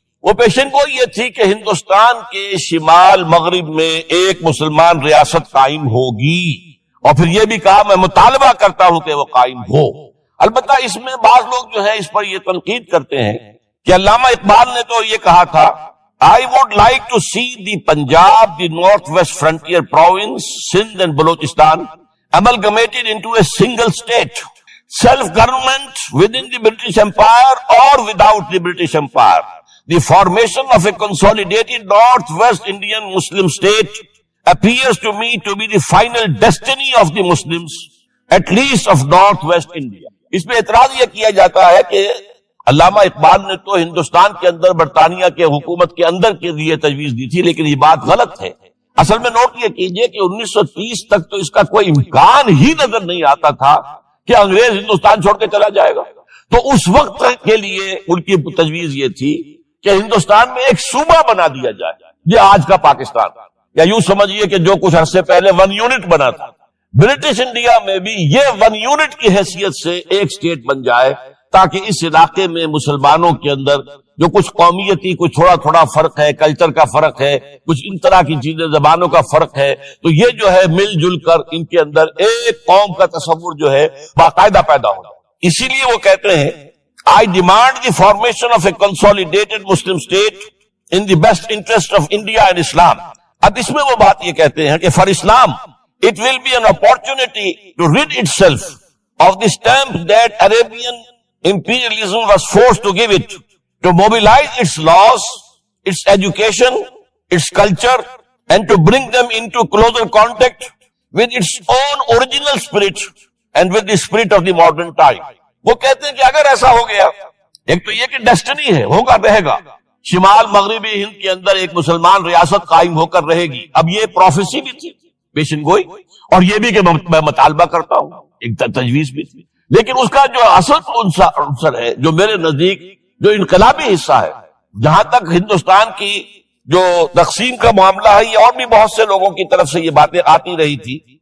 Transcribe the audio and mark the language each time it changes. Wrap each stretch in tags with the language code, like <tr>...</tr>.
<ur>وہ پیشن گوئی یہ تھی کہ ہندوستان کے شمال مغرب میں ایک مسلمان ریاست قائم ہوگی، اور پھر یہ بھی کہا میں مطالبہ کرتا ہوں کہ وہ قائم ہو. البتہ اس میں بعض لوگ جو ہے اس پر یہ تنقید کرتے ہیں کہ علامہ اقبال نے تو یہ کہا تھا</ur> <en>I would like to see the Punjab, the Northwest Frontier Province, Sindh and Balochistan amalgamated into a single state. Self-government within the British Empire or without the British Empire. The formation of a consolidated Northwest Indian Muslim state appears to me to be the final destiny of the Muslims, at least of Northwest India.</en> <ur>اس میں اعتراض یہ کیا جاتا ہے کہ علامہ اقبال نے تو ہندوستان کے اندر برطانیہ کے حکومت کے اندر کے لیے تجویز دی تھی، لیکن یہ بات غلط ہے. اصل میں نوٹ یہ کیجئے کہ 1930 تک تو اس کا کوئی امکان ہی نظر نہیں آتا تھا کہ انگریز ہندوستان چھوڑ کے چلا جائے گا. تو اس وقت کے لیے ان کی تجویز یہ تھی کہ ہندوستان میں ایک صوبہ بنا دیا جائے، یہ آج کا پاکستان، یا یوں سمجھیے کہ جو کچھ عرصے پہلے 1 یونٹ بنا تھا، برٹش انڈیا میں بھی یہ 1 یونٹ کی حیثیت سے ایک سٹیٹ بن جائے، تاکہ اس علاقے میں مسلمانوں کے اندر جو کچھ قومیتی کچھ تھوڑا تھوڑا فرق ہے، کلچر کا فرق ہے، کچھ ان طرح کی چیزیں، زبانوں کا فرق ہے، تو یہ جو ہے مل جل کر ان کے اندر ایک قوم کا تصور جو ہے باقاعدہ پیدا ہو. اسی لیے وہ کہتے ہیں</ur> <en>I demand the formation of a consolidated Muslim state in the best interest of India and Islam.</en> <ur>اب اس میں وہ بات یہ کہتے ہیں کہ</ur> <en>for Islam it will be an opportunity to rid itself of the stamp that Arabian imperialism was forced to give it, to mobilize its laws, its education, its culture, and to bring them into closer contact with its own original spirit and with the spirit of the modern time.</en> <ur>وہ کہتے ہیں کہ اگر ایسا ہو گیا، ایک تو یہ کہ ڈیسٹنی ہے، ہوگا رہے گا، شمال مغربی ہند کے اندر ایک مسلمان ریاست قائم ہو کر رہے گی. اب یہ پروفیسی بھی تھی، پیشن گوئی، اور یہ بھی کہ میں مطالبہ کرتا ہوں، ایک تجویز بھی تھی. لیکن اس کا جو اصل عنصر ہے، جو میرے نزدیک جو انقلابی حصہ ہے، جہاں تک ہندوستان کی جو تقسیم کا معاملہ ہے، یہ اور بھی بہت سے لوگوں کی طرف سے یہ باتیں آتی رہی تھی.</ur>